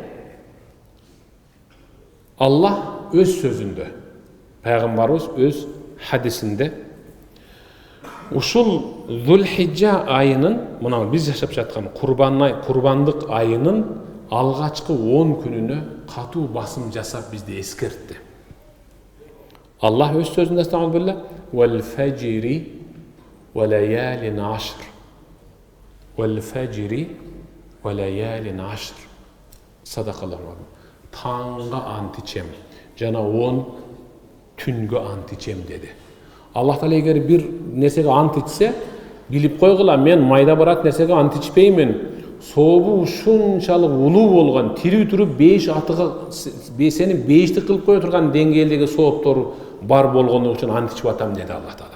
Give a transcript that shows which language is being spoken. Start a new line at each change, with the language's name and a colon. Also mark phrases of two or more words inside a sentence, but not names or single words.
Kyrgyz: Аллах өз сөзүндө, пайгамбарыбыз өз хадисинде ушул Зулхиджа айынын, мына биз жашап жаткан курбандык айынын алгачкы 10 күнүнө катуу басым жасап бизди эскертти. Аллах өз сөзүндө
Arabic: أستغفر الله والفجر وليال عشر. والفجر وليال عشر.
Kyrgyz: Садакаллаху. Таңга ант ичем, жана 10 түнгө ант ичем деди. Аллах Таала эгер бир нерсеге ант ичсе, билип койгула, мен майда барат нерсеге ант ичпеймин. Сообу ушунчалык улуу болгон, тирүү туруп 5 атыга сени 5ти кылып кое турган деңгээлдеги сооптору бар болгону үчүн ант ичип атам деди Аллах Таала.